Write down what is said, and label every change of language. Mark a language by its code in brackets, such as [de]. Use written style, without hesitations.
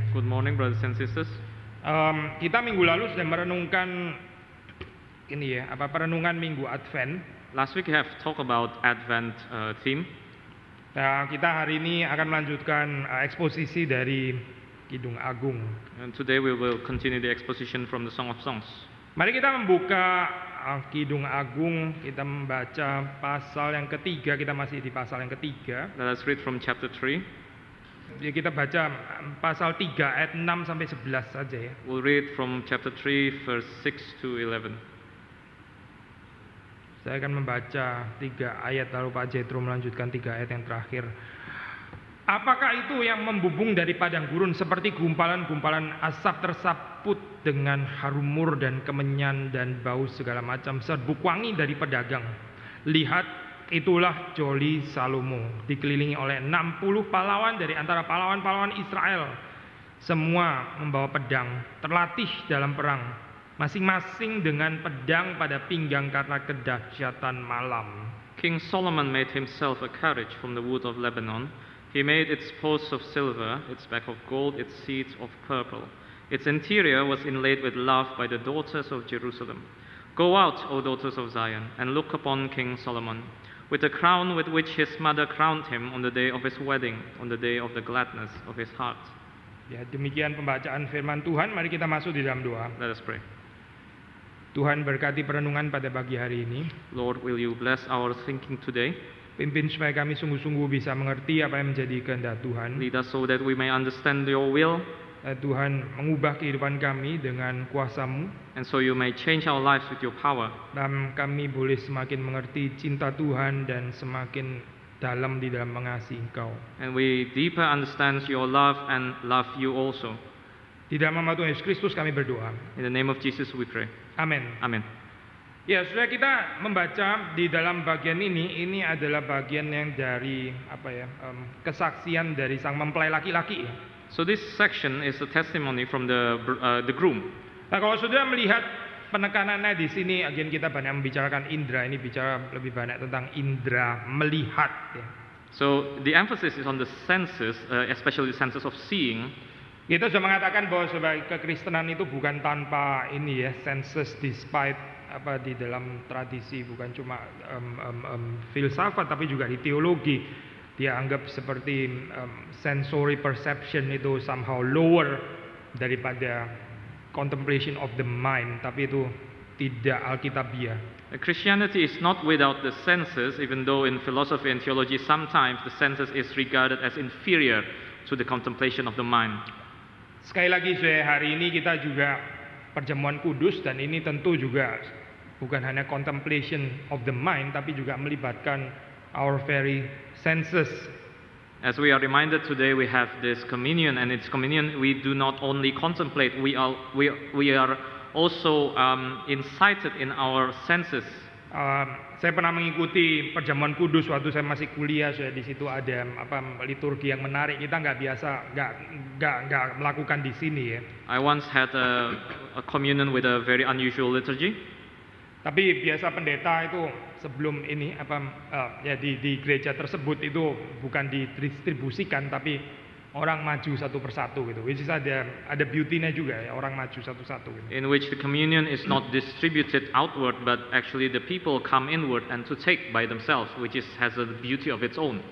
[en] Good morning, brothers and sisters. [id] Kita minggu lalu sudah merenungkan perenungan Minggu Advent. [en] Last week we have talked about Advent theme. [id] Nah, kita hari ini akan melanjutkan eksposisi dari Kidung Agung. [en] And today we will continue the exposition from the Song of Songs. [id] Mari kita membuka Kidung Agung, kita membaca pasal yang ketiga, kita masih di pasal yang ketiga. [en] Let us read from chapter 3. [id] Ya, kita baca pasal 3 ayat 6 sampai 11 saja ya. [en] We'll read from chapter 3 verse 6 to 11. [id] Saya akan membaca 3 ayat lalu Pak Jetro melanjutkan 3 ayat yang terakhir. Apakah itu yang membubung dari padang gurun seperti gumpalan-gumpalan asap tersaput dengan harum mur dan kemenyan dan bau segala macam serbuk wangi dari pedagang. Lihat, itulah Joli Salomo dikelilingi oleh 60 pahlawan dari antara pahlawan-pahlawan Israel. Semua membawa pedang, terlatih dalam perang, masing-masing dengan pedang pada pinggang karena kedahsyatan malam. [en] King Solomon made himself a carriage from the wood of Lebanon. He made its posts of silver, its back of gold, its seats of purple. Its interior was inlaid with love by the daughters of Jerusalem. Go out, O daughters of Zion, and look upon King Solomon, with the crown with which his mother crowned him on the day of his wedding, on the day of the gladness of his heart. [id] Ya, demikian pembacaan firman Tuhan. Mari kita masuk di dalam doa. [en] Let us pray. [id] Tuhan berkati perenungan pada pagi hari ini. [en] Lord, will you bless our thinking today? [id] Pimpin supaya kami sungguh-sungguh bisa mengerti apa yang menjadi kehendak Tuhan. [en] Lead us so that we may understand your will, [id] Tuhan mengubah kehidupan kami dengan kuasa-Mu, [en] and so you may change our lives with your power. [id] dan kami boleh semakin mengerti cinta Tuhan dan semakin dalam di dalam mengasihi Engkau. [en] And we deeper understand your love and love you also. [id] Di dalam nama Tuhan Yesus Kristus kami berdoa. [en] In the name of Jesus we pray. [id] Amin. [en] Amen. [id] Ya, sudah kita membaca di dalam bagian ini adalah bagian yang dari kesaksian dari sang mempelai laki-laki. [en] So this section is a testimony from the groom. [id] Nah, kalau sudah melihat penekanannya di sini, [en] again [id] kita banyak membicarakan indera, ini bicara lebih banyak tentang indera melihat. Ya. [en] So the emphasis is on the senses, especially the senses of seeing. [id] Kita sudah mengatakan bahwa sebagai kekristenan itu bukan tanpa ini ya, [en] senses despite [id] di dalam tradisi, bukan cuma filsafat tapi juga di teologi. Dia anggap seperti [en] sensory perception [id] itu [en] somehow lower [id] daripada [en] contemplation of the mind, [id] tapi itu tidak alkitabiah. [en] Christianity is not without the senses, even though in philosophy and theology sometimes the senses is regarded as inferior to the contemplation of the mind. [id] Sekali lagi, hari ini kita juga perjamuan kudus, dan ini tentu juga bukan hanya [en] contemplation of the mind, [id] tapi juga melibatkan [en] our very senses. As we are reminded today, we have this communion, and it's communion we do not only contemplate, we are also incited in our senses. [id] Saya pernah mengikuti perjamuan kudus waktu saya masih kuliah. Di situ ada liturgi yang menarik. Kita nggak melakukan di sini ya. [en] I once had a communion with a very unusual liturgy. [id] Tapi biasa pendeta itu sebelum ini di gereja tersebut itu bukan didistribusikan, tapi orang maju satu persatu gitu. [en] Which is [id] ada beauty-nya juga ya, orang maju satu-satu gitu. [en] In which the communion is not distributed outward, but actually the people come inward and to take by themselves, which has a beauty of its own.